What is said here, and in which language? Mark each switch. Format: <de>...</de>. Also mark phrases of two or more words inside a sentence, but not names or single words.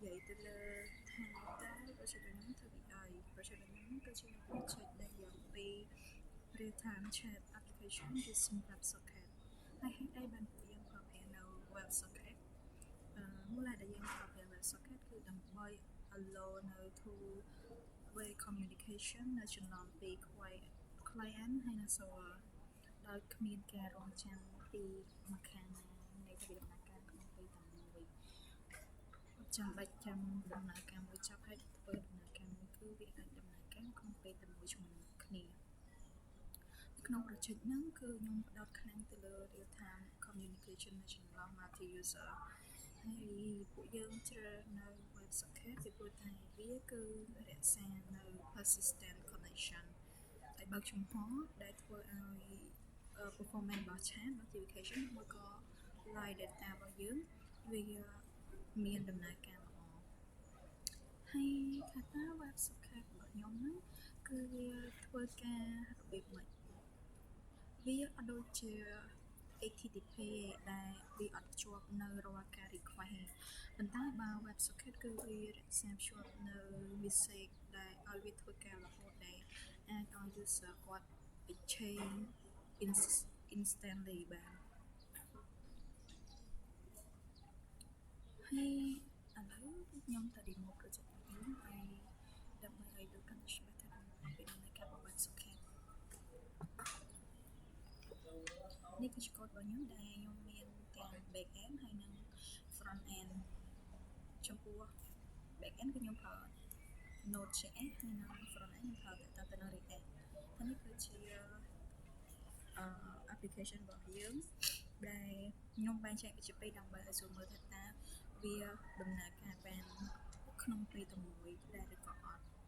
<km>ទៅលើថាតើproject របស់ខ្ញុំធ្វើពីអី project របស់ខ្ញុំគឺជា project ដែលយកពី</km> <en>real time chat application</en> <km>ជា WebSocket ហើយហេតុអីបានពួកយើងប្រើប្រាស់នៅ WebSocket មូលហេតុដែលយើងប្រើប្រាស់ WebSocket គឺដើម្បី allow នៅ</km> <en>two way communication</en> <km>នៅចំណងពី client ហើយ និង server ដោយគ្មានការរង់ចាំពីម្ខាងណានៃវិធានការក្នុងពេលតែមួយចាំបាច់ចាំដំណើរការមួយចប់ហើយធ្វើដំណើរការមួយគឺវាអាចដំណើ រការក្នុងពេលតែមួយជាមួយគ្នាក្នុង project ហ្នឹងគឺខ្ញុំផ្ដោតខ្លាំងទៅលើ</km> <en>real time communication</en> <km>នៅចន្លោះ</km> <en>multi user</en> <km>ហើយពួកយើងជ្រើស នៅ WebSocket ពីព្រោះតែវាគឺរក្សានៅ</km> <en>persistent connection</en> <km>ហើយបើកចំហដែលធ្វើឲ្យ performance របស់</km> <en>chat notification</en> <km>ឬក៏</km> <en>live data</en> <km>របស់យើងវាមានដំណើរការល្អហើយថាតើ WebSocket របស់ខ្ញុំហ្នឹងគឺវាធ្វើការរបៀបម៉េចវាអត់ដូចជា HTTP ដែលវាអត់ភ្ជាប់នៅរាល់ការ request ប៉ុន្តែបើ WebSocket គឺវារក្សាភ្ជាប់នៅ message ដែលឲ្យវាធ្វើការរហូតដែលអាចឲ្យ user គាត់</km> <en>exchange instantly</en> <km>បាន ហើយឥឡូវខ្ញុំទៅ demo project នេះហើយដើម្បីឲ្យดูកាន់តែច្បាស់ថាអំពីដំណើរការរបស់ WebSocket នេះគឺជា code របស់ខ្ញុំដែលខ្ញុំមានទាំង</km> <en>back end</en> <km>ហើយនិង</km> <en>front end</en> <km>ចំពោះ</km> <en>back end</en> <km>គឺខ្ញុំប្រើ Node.js ហើយនិង</km> <en>front end</en> <km>ខ្ញុំប្រើទៅនឹង React ហើយនេះគឺជា application របស់យើងដែលខ្ញុំបែងចែកវាជាពីរដើម្បីឲ្យស្រួលមើលថាតើវាដំណើរការបានក្នុងពេលតែមួយដែរឬក៏អត់</km>